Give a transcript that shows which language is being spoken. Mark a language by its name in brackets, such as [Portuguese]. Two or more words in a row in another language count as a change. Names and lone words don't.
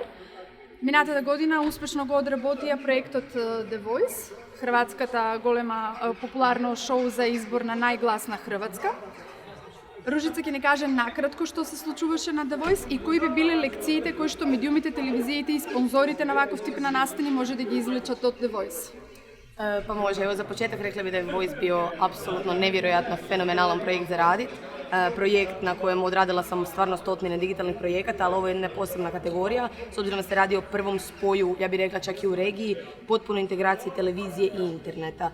[Macedonian] Минатата година успешно го одработија проектот The Voice, хрватската голема популарно шоу за избор на најгласна Хрватска. Ружица ќе не каже накратко што се случуваше на The Voice и кои би биле лекциите кои што медиумите, телевизиите и спонзорите на ваков тип на настани може да ги извлечат од The Voice. [Croatian] Pa može, evo za početak rekla bi da je Voice bio apsolutno nevjerojatno fenomenalan projekt za radit. Projekt na kojem odradila sam stvarno stotine digitalnih projekata, ali ovo je jedna posebna kategorija, s obzirom da se radi o prvom spoju, ja bih rekla čak i u regiji, potpuno integraciji televizije i interneta.